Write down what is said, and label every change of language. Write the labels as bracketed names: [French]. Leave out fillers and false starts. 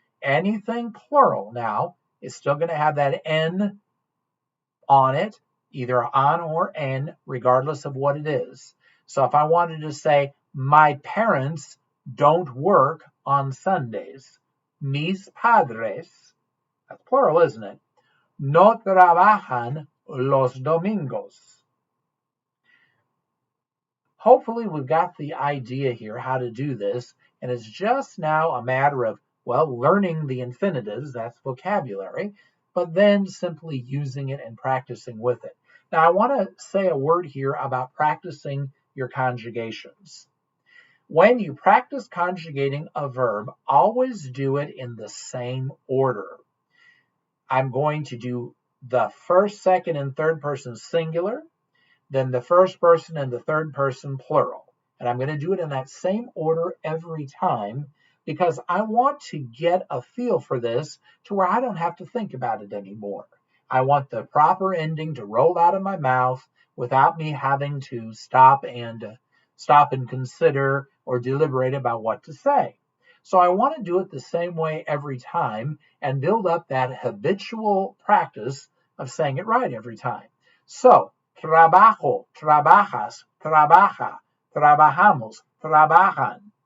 [English] Anything plural now is still going to have that N on it, either on or N, regardless of what it is. So if I wanted to say, my parents don't work on Sundays. [Spanish] Mis padres, [English] that's plural, isn't it? [Spanish] No trabajan los domingos. [English] Hopefully we've got the idea here how to do this, and it's just now a matter of, well, learning the infinitives, that's vocabulary, but then simply using it and practicing with it. Now, I want to say a word here about practicing your conjugations. When you practice conjugating a verb, always do it in the same order. I'm going to do the first, second, and third person singular, then the first person and the third person plural. And I'm going to do it in that same order every time because I want to get a feel for this to where I don't have to think about it anymore. I want the proper ending to roll out of my mouth without me having to stop and consider or deliberate about what to say. So I want to do it the same way every time and build up that habitual practice of saying it right every time. [Spanish] So, trabajo, trabajas, trabaja, trabajamos, trabajan.